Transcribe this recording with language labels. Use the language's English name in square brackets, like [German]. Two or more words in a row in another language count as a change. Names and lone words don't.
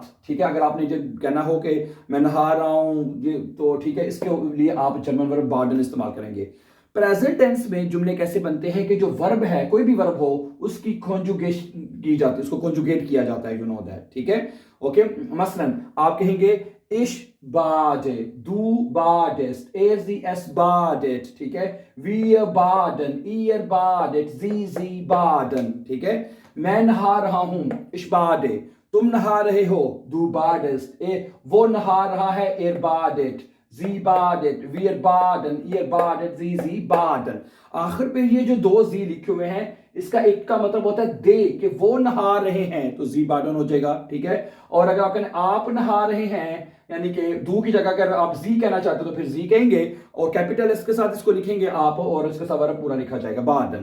[Hindi] ठीक है, अगर आपने जो कहना हो कि मैं नहा रहा हूं, तो ठीक है, इसके लिए आप [English] German verb [Hindi] बाडन इस्तेमाल करेंगे। [English] present tense [Hindi] में जुमले कैसे बनते हैं कि जो वर्ब है, कोई भी वर्ब हो, उसकी कॉन्जुगेशन की जाती है, उसको कॉन्जुगेट किया जाता है, [English] you know that. [Hindi] ठीक है, ओके। मसलन आप कहेंगे [German] Ich bade, du badest, sie es badet। [Hindi] ठीक है, [German] wir baden, ihr badet, sie baden। [Hindi] ठीक है, मैं नहा रहा हूं, [German] ich bade, [Hindi] तुम नहा रहे हो, [German] du badest, [Hindi] वो नहा रहा है, [German] er badet, sie badet, wir baden, ihr badet, sie baden। [Hindi] आखिर पे ये जो दो जी लिखे हुए हैं, इसका एक का मतलब होता है दे, कि वो नहा रहे हैं, तो [German] Sie baden [Hindi] हो जाएगा। ठीक है, और अगर आप कहें आप नहा रहे हैं, यानी कि दू की जगह अगर आप जी कहना चाहते हो तो फिर जी कहेंगे, और [English] capital S [Hindi] के साथ इसको लिखेंगे आप, और इसके साथ वर्ब पूरा लिखा जाएगा बादन।